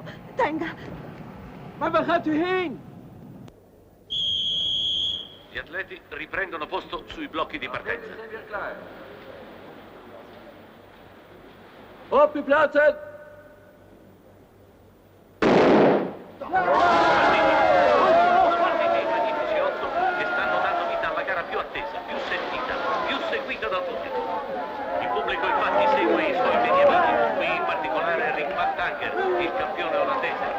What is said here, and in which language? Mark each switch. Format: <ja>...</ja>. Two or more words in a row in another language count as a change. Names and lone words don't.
<it>Tenga.</it> <nl>Maar waar gaat u heen?</nl> <it>Gli atleti riprendono posto sui blocchi di partenza.</it> <nl>Op uw plaatsen!</nl> <it>Partiti i magnifici 8 che stanno dando vita alla gara più attesa, più sentita, più seguita da tutti. Il pubblico infatti segue i suoi beniamini, qui in particolare Rick van Tanger, il campione olandese.</it>